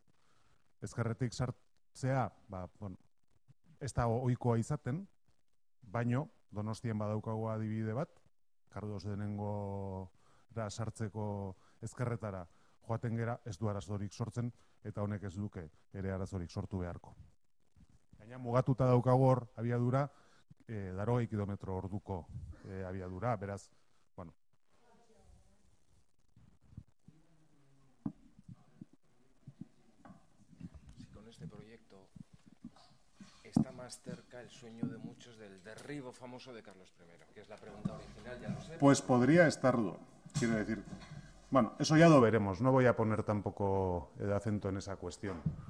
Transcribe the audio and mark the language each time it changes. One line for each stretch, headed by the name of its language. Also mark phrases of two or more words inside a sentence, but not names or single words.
Basque: Ezkerretik sartzea, ez da ohikoa izaten, baino, Donostien badaukago adibide bat, Kardos denengo sartzeko ezkerretara joaten gera, ez du arazorik sortzen, eta honek ez duke ere arazorik sortu beharko. Gaina mugatuta daukago hor abiadura, 80 kilometro orduko abiadura, beraz,
Spanish: Si con este proyecto está más cerca el sueño de muchos del derribo famoso de Carlos I, que es la pregunta original, ya lo sé. Pues podría estarlo, quiero decir. Bueno, eso ya lo veremos, no voy a poner tampoco el acento en esa cuestión.